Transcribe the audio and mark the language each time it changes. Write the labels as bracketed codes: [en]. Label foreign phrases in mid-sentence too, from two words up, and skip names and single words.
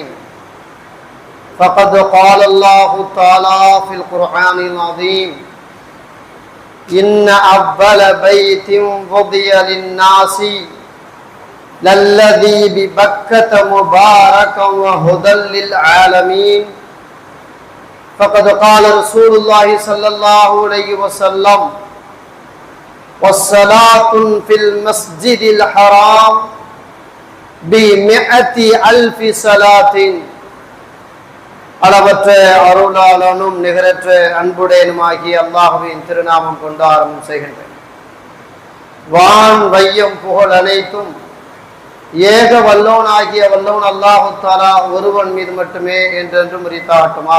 [ar] فقد قال الله تعالى في القرآن العظيم: إن أول بيت وضع للناس للذي ببكة مباركا وهدى للعالمين. فقد قال رسول الله صلى الله عليه وسلم: والصلاة في المسجد الحرام ب100,000 صلاة. [ta] அளவற்ற அருளாளனும் நிகரற்ற அன்புடையனுமாகிய அல்லாஹ்வின் திருநாமம் கொண்டு ஆரம்பம் செய்கின்றேன். வான் வையம் புகழ் அனைத்தும் ஏக வல்லோனாகிய வல்லோன் [ar] الله تعالى [ta] ஒருவன் மீது மட்டுமே என்றென்றும் உரித்தாகட்டுமாக.